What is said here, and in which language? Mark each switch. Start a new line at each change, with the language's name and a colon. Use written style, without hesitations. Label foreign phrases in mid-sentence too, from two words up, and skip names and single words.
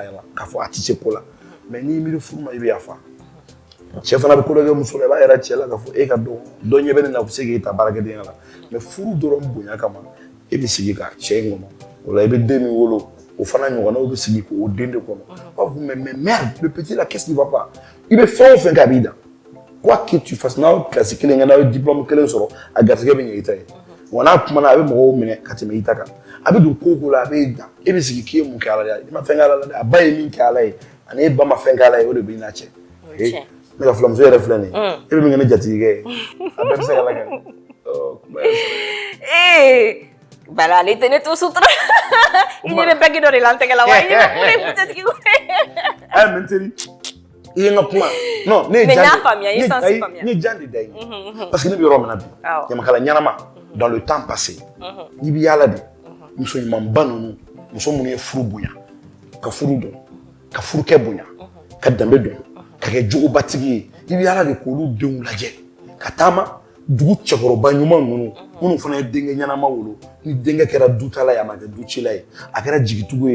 Bambara: a la k'a fɔ a tɛ se ko la mais n'i miiri furu ma i bɛ yafa cɛ fana bɛ ko dɔ kɛ muso la i b'a yira cɛ la k'a fɔ e ka dɔn dɔ ɲɛ bɛ ne na u bɛ se k'e ta baarakɛdenya la mais furu dɔrɔn bonya kama e bɛ sigi ka cɛ in kɔnɔ o la i bɛ den min wolo o fana ɲɔgɔnnaw bɛ sigi k'o den de kɔnɔ b'a fɔ
French: mais merde le petit là qu'est-ce qui va pas
Bambara: i bɛ fɛn o fɛn kɛ a b'i da
French: quoi que tu fasses
Bambara: n'aw kilasi kelen kɛ n'aw ye diplôme kelen sɔrɔ a garisɛgɛ bɛ ɲɛ i ta ye wa n'a kumana a bɛ mɔgɔw minɛ ka tɛmɛ i ta kan a bɛ don ko o ko la a b'e dan e bɛ sigi k'e mun kɛ ala ye i ma fɛn kɛ ala la dɛ a ba ye min kɛ ala ye ani e ba ma fɛn kɛ ala ye o de b'i n'a cɛ ne ka filamuso yɛrɛ filɛ nin ye e bɛ min kɛ ne jatigikɛ ye a bɛɛ bɛ se ka lakɛ Bala ale tɛ ne to sutura i ɲɛ bɛ bagi dɔ de la n tɛgɛ la wa i ɲɛ bɛ mun de jatigi ko mɛ n teri i ye n ka kuma non ne ye jan ne ye jan de da ye
French: parce que
Bambara: ne bɛ yɔrɔ min na bi ɲamakala ɲɛnama
French: dans le temps passé
Bambara: n'i bɛ yaala de muso ɲumanba ninnu muso minnu ye furu bonya ka furu dɔn ka furukɛ bonya ka danbe dɔn ka kɛ jogobatigi ye i bɛ yaala de k'olu denw lajɛ ka taama dugu cɛkɔrɔba ɲuman ninnu minnu fana ye denkɛ ɲɛnama wolo ni denkɛ kɛra dutala ye a ma kɛ ducila ye a kɛra jigitigiw